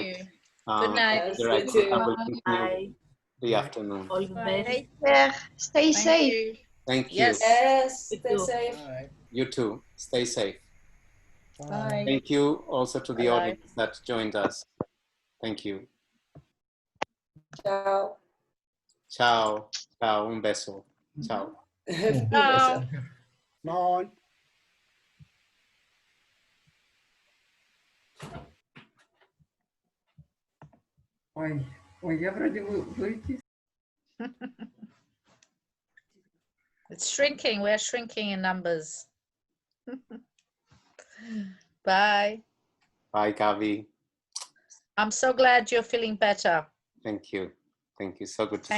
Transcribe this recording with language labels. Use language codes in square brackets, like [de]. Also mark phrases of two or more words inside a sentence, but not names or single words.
[en] you. Good night. I will continue the afternoon. All the best. Take care. Stay safe. You. Thank you. Yes, stay safe. You too. Stay safe. Bye. Thank you also to the Bye-bye. audience that joined us. Thank you. Ciao. [it] Ciao. Ciao. [es] Un beso. [it] Ciao. [en] Ciao. Bye. [ru] Ой, я вроде выйти. [en] It's shrinking. We're shrinking in numbers. Bye. Bye, Gabi. I'm so glad you're feeling better. Thank you. Thank you. So good to